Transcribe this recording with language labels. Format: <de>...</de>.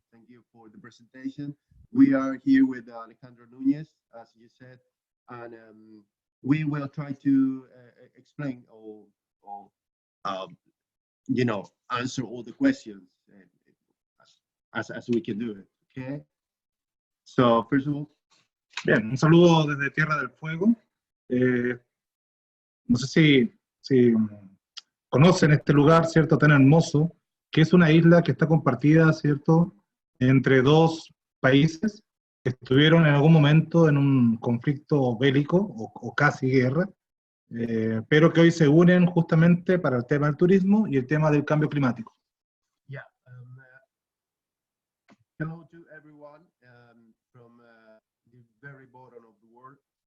<en>Thank you for the presentation. We are here with Alejandro Nunez, as you said, and we will try to explain or you know, answer all the questions as we can do it. Okay. So first of all,</en> <es>bien, un saludo desde Tierra del Fuego. No sé si conocen este lugar, ¿cierto? Tan hermoso, que es una isla que está compartida, ¿cierto? Entre dos países que estuvieron en algún momento en un conflicto bélico o casi guerra, pero que hoy se unen justamente para el tema del turismo y el tema del cambio climático.</es> <en>Yeah. Hello to everyone from the very bottom of the world.</en>